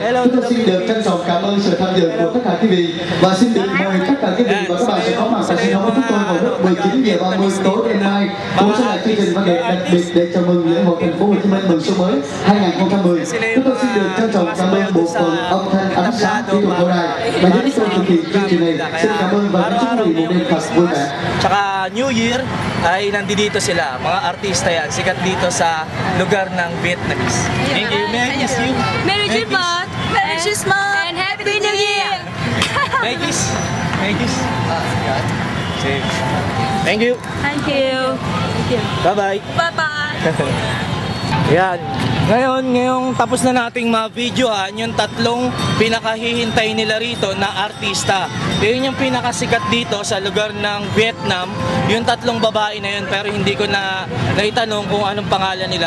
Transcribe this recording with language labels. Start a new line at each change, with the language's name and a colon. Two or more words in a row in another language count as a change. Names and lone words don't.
Vietnamese: Chúng tôi xin được trân trọng cảm ơn sự tham dự của tất cả quý vị, và xin được mời tất cả quý vị và các bạn sẽ có mặt tại sân khấu của chúng tôi vào lúc 19h30 tối đêm mai, cũng sẽ là chương trình văn nghệ đặc biệt để chào mừng lễ hội thành phố Hồ Chí Minh mừng xuân mới 2010. Chúng tôi xin được trân trọng cảm ơn bộ phận âm thanh ánh sáng kỹ thuật hậu đài và giúp tôi thực hiện chương trình này. Xin cảm ơn và chúc quý vị một đêm thật vui vẻ.
Filipino: sa New Year ay nandito sila. Mga artista yan, sikat dito sa lugar ng Vietnamese.
English: Thank you. May I kiss you? Merry Christmas! Merry Christmas! And Happy New Year! May I kiss? May I kiss? Sige. Thank you. Thank you. Bye-bye. Bye-bye.
Filipino: Yan. Ngayong tapos na nating ma-videohan yung tatlong pinakahihintay nila rito na artista. Yun yung pinakasikat dito sa lugar ng Vietnam. Yung tatlong babae na yun, pero hindi ko na naitanong kung anong pangalan nila.